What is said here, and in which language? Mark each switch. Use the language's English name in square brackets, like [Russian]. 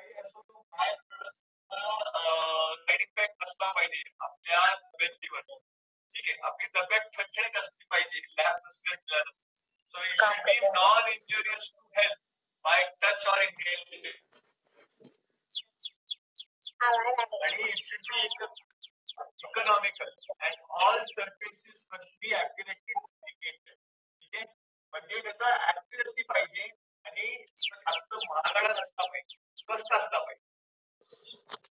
[Marathi] Side effect नसला पाहिजे आपल्या तब्येतीवर. ठीक आहे. आपली तब्येत ठणठणीत असली पाहिजे लॅब नसल्यानं. [English] So it should be non-injurious to health by touch or inhalation. [Marathi] आणि [English] it should be economical and all surfaces must be accurately lubricated. [Marathi] ठीक आहे. म्हणजे त्याचा ऍक्युरसी पाहिजे आणि जास्त महागडा नसला पाहिजे, स्वस्त असला पाहिजे.